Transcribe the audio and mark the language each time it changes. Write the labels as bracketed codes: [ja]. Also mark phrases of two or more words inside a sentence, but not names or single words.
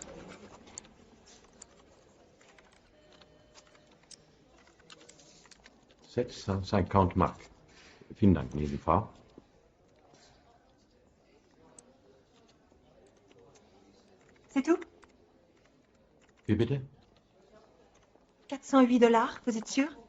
[de] « 750 Mark. Vielen Dank, liebe Frau. [fr] C'est tout? [de] Wie bitte? [fr] 408 $, vous êtes sûr?